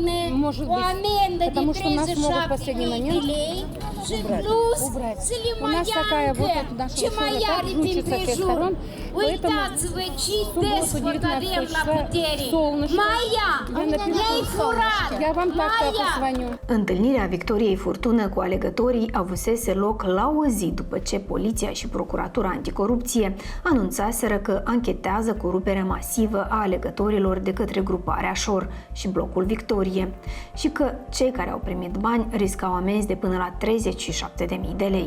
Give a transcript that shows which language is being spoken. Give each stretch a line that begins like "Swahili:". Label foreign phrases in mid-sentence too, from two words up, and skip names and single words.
Russian: Может быть, потому что нас могут в последний момент убрать. У нас такая вот наша школа так жучится с всех сторон, поэтому субботу 19 числа солнышко. Я напишу солнышко. Я вам так-то позвоню.
Romanian: Întâlnirea Victoriei Furtună cu alegătorii avusese loc la o zi după ce poliția și procuratura anticorupție anunțaseră că anchetează coruperea masivă a alegătorilor de către gruparea Șor și blocul Victorie și că cei care au primit bani riscau amenzi de până la 37.000 de lei.